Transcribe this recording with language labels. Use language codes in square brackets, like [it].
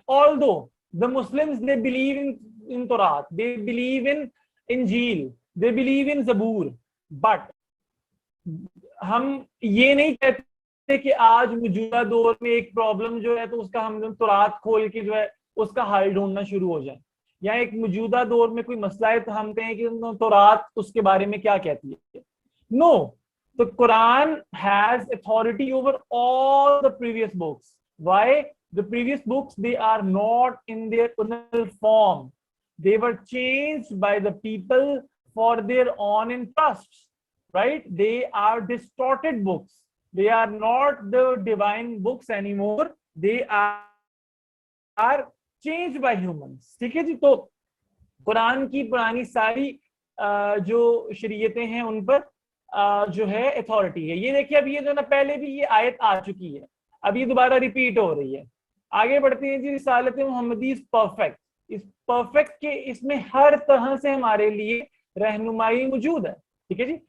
[en] although the Muslims they believe in Torah, they believe in Injil, they believe in Zabur, but [ur] ہم یہ نہیں کہتے کہ آج موجودہ دور میں ایک پرابلم جو ہے تو اس کا ہم تورات کھول کے جو ہے اس کا حل ڈھونڈنا شروع ہو جائیں, یا ایک موجودہ دور میں کوئی مسئلہ ہے تو ہم کہیں کہ تورات اس کے بارے میں کیا کہتی ہے. [en] No, the Quran has authority over all the previous books. Why? The previous books, they are not in their original form. They were changed by the people for their own interests, right? They are distorted books. They are not the divine books anymore. They are changed by humans. [ur] ٹھیک ہے جی. تو قرآن کی پرانی ساری جو شریعتیں ہیں ان پر جو ہے اتھارٹی ہے. یہ دیکھیے اب یہ جو نا پہلے بھی یہ آیت آ چکی ہے, اب یہ دوبارہ ریپیٹ ہو رہی ہے. آگے بڑھتے ہیں جی. رسالت محمدی از پرفیکٹ, اس پرفیکٹ کے اس میں ہر طرح سے ہمارے لیے رہنمائی موجود ہے. ٹھیک ہے جی.